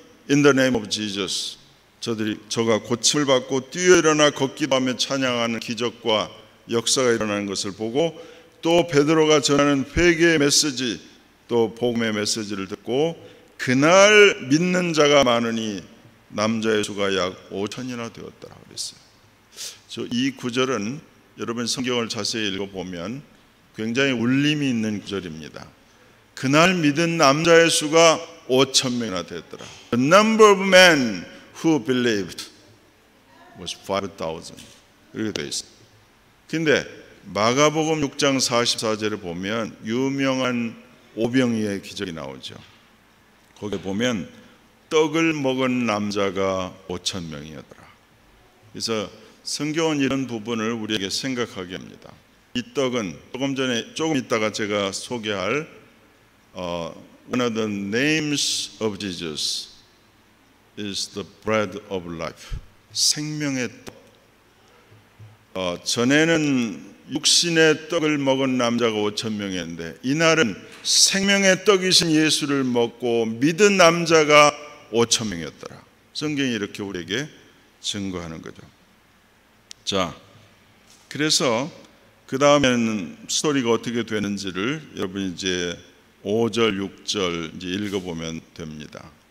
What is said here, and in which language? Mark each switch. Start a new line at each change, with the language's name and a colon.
English: In the name of Jesus,
Korean: 저가 고침을 받고 뛰어 일어나 걷기도 하며 찬양하는 기적과 역사가 일어나는 것을 보고, 또 베드로가 전하는 회개의 메시지, 또 복음의 메시지를 듣고 그날 믿는 자가 많으니 남자의 수가 약 5천이나 되었더라 그랬어요. 이 구절은 여러분 성경을 자세히 읽어보면 굉장히 울림이 있는 구절입니다. 그날 믿은 남자의 수가 5,000명이나 됐더라.
English: The number of men who believed was 5,000.
Korean: 이렇게 되어 있어요. 근데 마가복음 6장 44절에 보면 유명한 오병이의 기적이 나오죠. 거기에 보면 떡을 먹은 남자가 5천 명이었더라. 그래서 성경은 이런 부분을 우리에게 생각하게 합니다. 이 떡은 조금 이따가 제가 소개할
English: one of the names of Jesus is the bread of life.
Korean: 생명의 떡. 전에는 육신의 떡을 먹은 남자가 5천 명이었는데 이날은 생명의 떡이신 예수를 먹고 믿은 남자가 5천 명이었더라. 성경이 이렇게 우리에게 증거하는 거죠. 자, 그래서 그 다음에는 스토리가 어떻게 되는지를 여러분이 이제 5절, 6절 이제 읽어보면 됩니다.